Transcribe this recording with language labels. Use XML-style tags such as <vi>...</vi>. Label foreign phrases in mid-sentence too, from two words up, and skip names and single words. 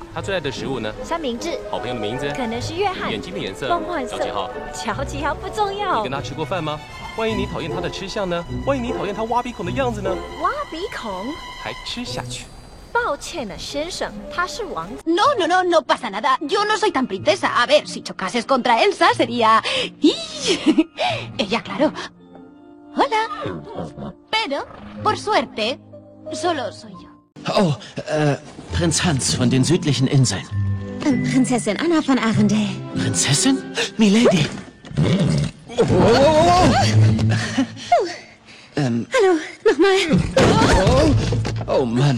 <zh>他最爱的食物呢？三明治。好朋友的名字？可能是约翰。眼睛的颜色？梦幻色。小几号？乔几号不重要。你跟他吃过饭吗？万一你讨厌他的吃相呢？万一你讨厌他挖鼻孔的样子呢？挖鼻孔？还吃下去？抱歉了，先生，他是王子。</zh> <es>No pasa nada. Yo no soy tan princesa. A ver, si chocases contra Elsa sería... Ella, claro. Hola. Pero, por suerte, solo soy yo.</es> <de>Oh, Prinz Hans von den südlichen Inseln. Prinzessin Anna von Arendelle. Prinzessin? Milady. Hallo, nochmal. Oh Mann.</de>